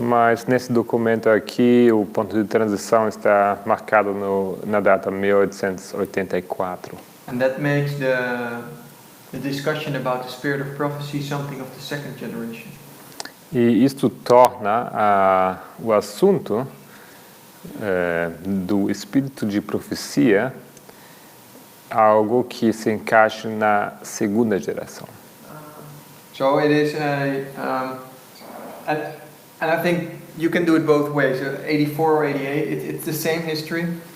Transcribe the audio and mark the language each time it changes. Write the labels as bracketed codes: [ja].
[pt] Mas nesse documento aqui, o ponto de transição está marcado na data 1884. [en] And that makes the discussion about the spirit of prophecy something of the second generation. [pt] E isto torna o assunto do espírito de profecia algo que se encaixa na segunda geração. [en] So it is and I think you can do it both ways, 84 or 88, it's the same history.